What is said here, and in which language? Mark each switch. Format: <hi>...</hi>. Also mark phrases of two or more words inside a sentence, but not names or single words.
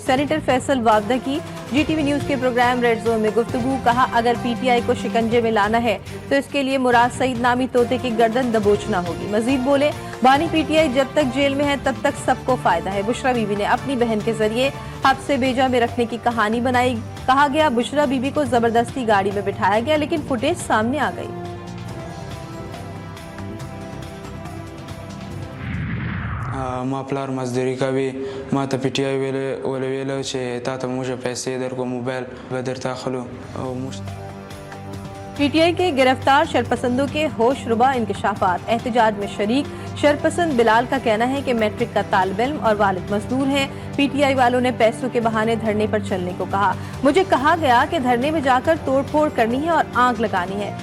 <ur>سینیٹر فیصل واوڈا کی جی ٹی وی نیوز کے پروگرام ریڈ زون میں گفتگو، کہا اگر پی ٹی آئی کو شکنجے میں لانا ہے تو اس کے لیے مراد سعید نامی طوطے کی گردن دبوچنا ہوگی. مجید بولے، بانی پی ٹی آئی جب تک جیل میں ہے تب تک سب کو فائدہ ہے. بشریٰ بی بی نے اپنی بہن کے ذریعے حبس بے جا میں رکھنے کی کہانی بنائی. کہا گیا بشریٰ بی بی کو زبردستی گاڑی میں بٹھایا گیا لیکن فوٹیج سامنے آ گئی.</ur> <ps>ما پلار مزدوری کوي، ما ته پی ټی آی ویلو چې تا ته موږ پیسې درکو، موبایل به درته اخلو او موږ</ps> <ur>پی ٹی آئی کے گرفتار شرپسندوں کے ہوشربا انکشافات. احتجاج میں شریک شرپسند بلال کا کہنا ہے کہ میٹرک کا طالب علم اور والد مزدور ہیں. پی ٹی آئی والوں نے پیسوں کے بہانے دھرنے پر چلنے کو کہا. مجھے کہا گیا کہ دھرنے میں جا کر توڑ پھوڑ کرنی ہے اور آگ لگانی ہے.</ur>